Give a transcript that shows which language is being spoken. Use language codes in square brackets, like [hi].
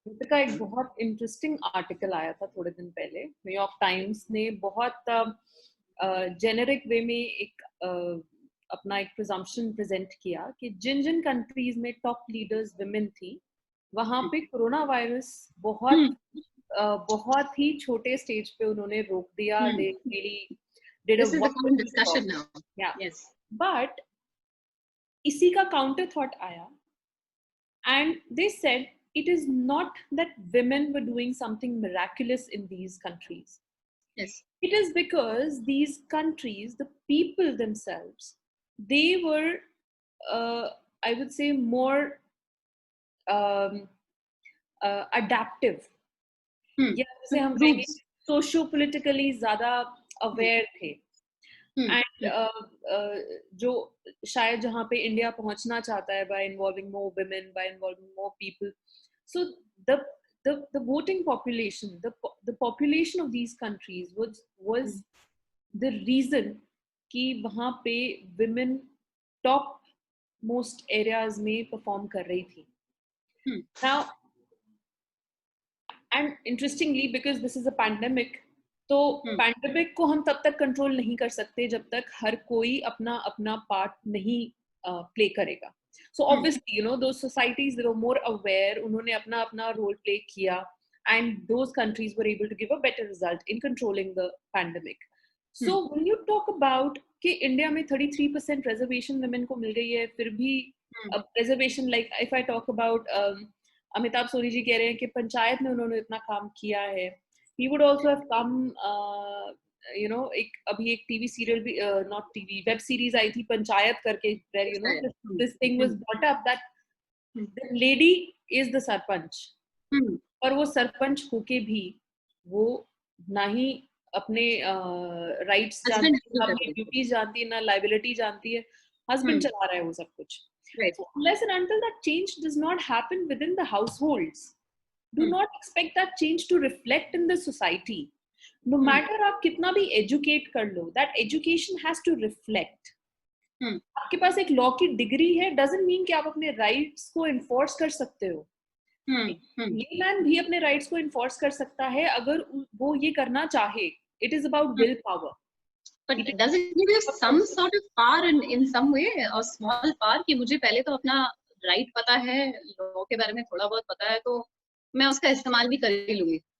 [hi] का एक बहुत इंटरेस्टिंग आर्टिकल आया था थोड़े दिन पहले, न्यूयॉर्क टाइम्स ने बहुत जेनेरिक वे में एक अपना एक प्रिजम्पशन प्रेजेंट किया कि जिन जिन कंट्रीज में टॉप लीडर्स विमेन थी, वहां पे कोरोना वायरस बहुत ही छोटे स्टेज पे उन्होंने रोक दिया। [en] They really did This is the common discussion now. Yeah. Yes. But [hi] इसी का [en] counter thought आया, and they said it is not that women were doing something miraculous in these countries. Yes. It is because these countries, the people themselves, they were, I would say, more adaptive. [hi] या जैसे हम कहेंगे socio politically ज्यादा aware थे, and जो शायद जहाँ पे इंडिया पहुंचना चाहता है [en] by involving more women, by involving more people, so the voting population, the population of these countries was the reason [hi] कि वहाँ पे women top most areas में perform कर रही थी. [en] Now, and interestingly, because this is a pandemic, [hi] तो pandemic को हम तब तक कंट्रोल नहीं कर सकते जब तक हर कोई अपना अपना पार्ट नहीं प्ले करेगा. [en] So obviously, you know, those societies, they were more aware, [hi] उन्होंने अपना अपना रोल प्ले किया, [en] and those countries were able to give a better result in controlling the pandemic. So when you talk about [hi] कि India में 33% reservation women को मिल गई है, फिर भी reservation, [en] like if I talk about [hi] Amitabh Soni ji कह रहे हैं कि पंचायत में उन्होंने इतना काम किया है. [en] He would also have come, you know, [hi] अभी एक TV serial भी, not TV, web series आई थी पंचायत करके, [en] where you know this thing was brought up that the lady is the [hi] sarpanch, और वो सरपंच होके भी वो ना ही अपने राइट्स जानती है, ना अपनी ड्यूटीज जानती है, ना लाइबिलिटी जानती है, हस्बैंड चला रहा है वो सब कुछ. [en] So unless and until that change does not happen within the households, do not expect that change to reflect in the society. No matter [hi] आप कितना भी educate कर लो, [en] that education has to reflect. [hi] आपके पास एक law की degree है, [en] doesn't mean [hi] कि आप अपने rights को enforce कर सकते हो. layman भी अपने rights को enforce कर सकता है अगर वो ये करना चाहे. [en] It is about willpower. But does it give you some sort of power in some way, or small power, [hi] कि मुझे पहले तो अपना right पता है, law के बारे में थोड़ा बहुत पता है, तो मैं उसका इस्तेमाल भी कर ही लूंगी.